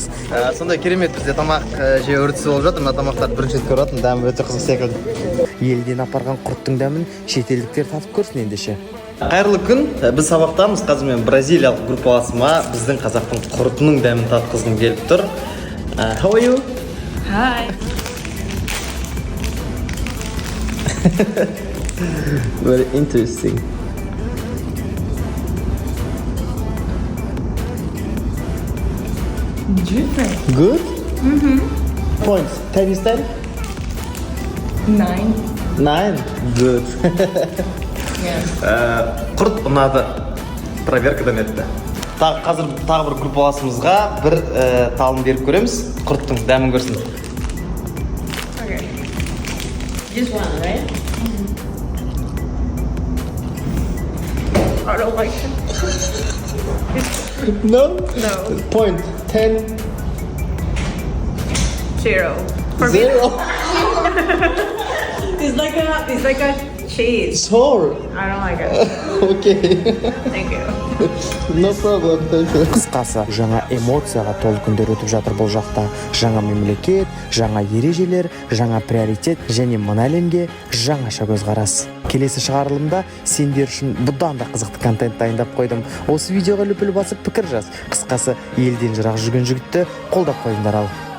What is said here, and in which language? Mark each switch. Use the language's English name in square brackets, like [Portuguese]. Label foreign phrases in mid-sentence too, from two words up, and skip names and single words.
[Kazakh] Сондай керемет, бізде тамақ жеу үрдісі болып жатыр. Мына тамақтарды бірінші рет көріп жатырмын, дәмі өте қызық секілді. Елден апарған құрттың дәмін шетелдіктер татып көрсін ендеше. Қайырлы күн, біз сабақтамыз. Қазір мен бразилиялық группаласыма біздің қазақтың құртының дәмін татқызғым келіп тұр. [English] How are you? Hi. Very interesting. Good? Points. 10 is 10? 9. 9? Good. [Kazakh] Құрт ұнады. Проверкадан өтті. Қазір тағы бір группаласымызға бір талын беріп көреміз. Құрттың дәмін көрсін. [English] Okay. Just one, right? I don't like it. No? No. Point. 10. 0. For 0? me, it's like a cheese. Sure. I don't like it. Okay. Thank you. No problem. Thank you. [Kazakh] Қысқасы, жаңа эмоцияға толы күндер өтіп жатыр бұл жақта. Жаңа мемлекет, жаңа ережелер, жаңа приоритет және мына әлемге жаңаша көзқарас. Келесі шығарылымда сендер үшін бұдан да қызықты контент дайындап қойдым. Осы видеоға лүпіл басып пікір жаз. Қысқасы, елден жырақ жүрген жігітті қолдап қойыңдар ал.